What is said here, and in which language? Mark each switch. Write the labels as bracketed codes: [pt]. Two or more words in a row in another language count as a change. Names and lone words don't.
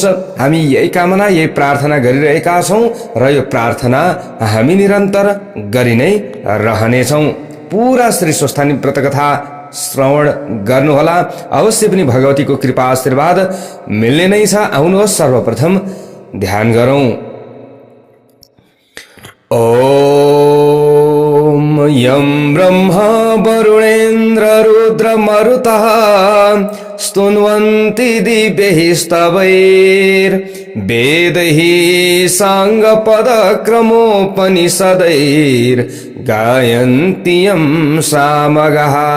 [ne] हामी यही कामना, यही प्रार्थना गरिरहेका छौं र यो प्रार्थना हामी निरन्तर गरि नै रहनेछौं। पूरा श्री स्वस्थानी व्रतकथा श्रवण गर्नुहोला, अवश्य पनि भगवतीको कृपा आशीर्वाद मिल्ने नै छ। आउनुहोस् सर्वप्रथम ध्यान गरौं। [sa] ओम यं ब्रह्मा वरुणेन्द्र रुद्र मरुतः स्तुन्वन्ति दिव्यैः स्तवैर्वेदैः साङ्गपदक्रमोपनिषदैर्गायन्ति यं सामगाः।